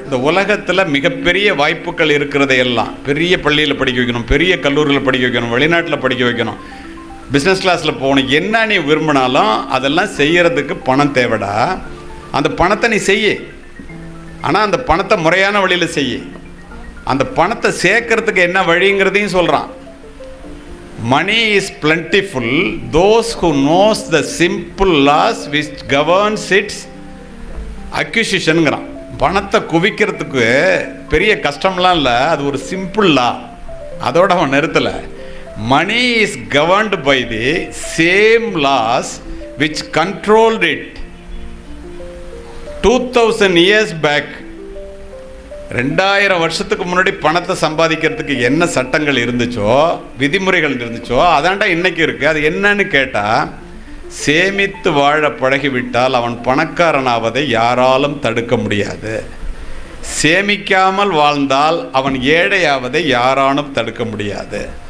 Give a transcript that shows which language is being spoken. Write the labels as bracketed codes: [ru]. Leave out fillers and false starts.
[ta] இந்த உலகத்தில் மிகப்பெரிய வாய்ப்புகள் இருக்கிறதையெல்லாம் பெரிய பள்ளியில் படிக்க வைக்கணும், பெரிய கல்லூரியில் படிக்க வைக்கணும், வெளிநாட்டில் படிக்க வைக்கணும், பிஸ்னஸ் கிளாஸில் போகணும். என்ன நீ விரும்பினாலும் அதெல்லாம் செய்கிறதுக்கு பணம் தேவைடா. அந்த பணத்தை நீ செய்ய, ஆனால் அந்த பணத்தை முறையான வழியில் செய்ய. அந்த பணத்தை சேர்க்கறதுக்கு என்ன வழிங்கிறதையும் சொல்கிறான். [en] Money is plentiful, those who knows the simple laws which governs its acquisitionங்கிறான். [ta] பணத்தை குவிக்கிறதுக்கு பெரிய கஷ்டம்லாம் இல்லை, அது ஒரு சிம்பிள் லா. அதோட அவன் நிறுத்தலை. [en] Money is governed by the same laws which controlled it 2000 years back. [ta] 2000 வருஷத்துக்கு முன்னாடி பணத்தை சம்பாதிக்கிறதுக்கு என்ன சட்டங்கள் இருந்துச்சோ, விதிமுறைகள் இருந்துச்சோ, அதாண்டா இன்னைக்கு இருக்குது. அது என்னன்னு கேட்டால், சேமித்து வாழ பழகிவிட்டால் அவன் பணக்காரனாவதை யாராலும் தடுக்க முடியாது. சேமிக்காமல் வாழ்ந்தால் அவன் ஏழையாவதை யாராலும் தடுக்க முடியாது.